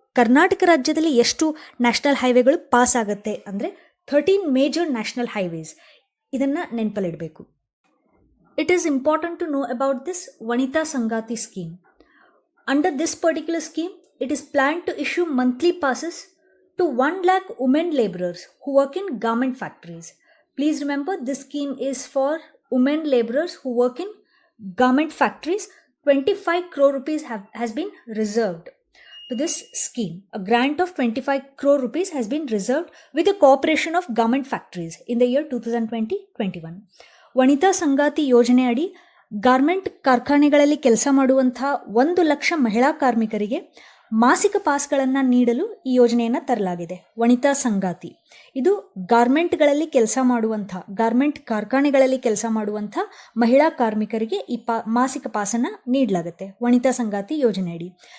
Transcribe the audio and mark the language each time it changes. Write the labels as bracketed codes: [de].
[kn] ಕರ್ನಾಟಕ ರಾಜ್ಯದಲ್ಲಿ ಎಷ್ಟು national ಹೈವೇಗಳು pass ಆಗುತ್ತೆ ಅಂದರೆ 13 ಮೇಜರ್ ನ್ಯಾಷನಲ್ ಹೈವೇಸ್. ಇದನ್ನು ನೆನಪಲ್ಲಿಡಬೇಕು. [en] It is important to know about this Vanitha Sangathi scheme. Under this particular scheme, it is plan to issue monthly passes to 1 lakh women laborers who work in garment factories. Please remember, this scheme is for women laborers who work in garment factories. 25 crore rupees has been reserved to this scheme. A grant of 25 crore rupees has been reserved with the cooperation of garment factories in the year 2020-21. [kn] ವನಿತಾ ಸಂಗಾತಿ ಯೋಜನೆ ಅಡಿ garment ಕಾರ್ಖಾನೆಗಳಲ್ಲಿ ಕೆಲಸ ಮಾಡುವಂಥ 1 ಲಕ್ಷ ಮಹಿಳಾ ಕಾರ್ಮಿಕರಿಗೆ ಮಾಸಿಕ ಪಾಸ್ಗಳನ್ನು ನೀಡಲು ಈ ಯೋಜನೆಯನ್ನು ತರಲಾಗಿದೆ. ವನಿತಾ ಸಂಗಾತಿ ಇದು ಗಾರ್ಮೆಂಟ್ಗಳಲ್ಲಿ ಕೆಲಸ ಮಾಡುವಂಥ, ಗಾರ್ಮೆಂಟ್ ಕಾರ್ಖಾನೆಗಳಲ್ಲಿ ಕೆಲಸ ಮಾಡುವಂಥ ಮಹಿಳಾ ಕಾರ್ಮಿಕರಿಗೆ ಈ ಮಾಸಿಕ ಪಾಸನ್ನು ನೀಡಲಾಗುತ್ತೆ ವನಿತಾ ಸಂಗಾತಿ ಯೋಜನೆಯಡಿ.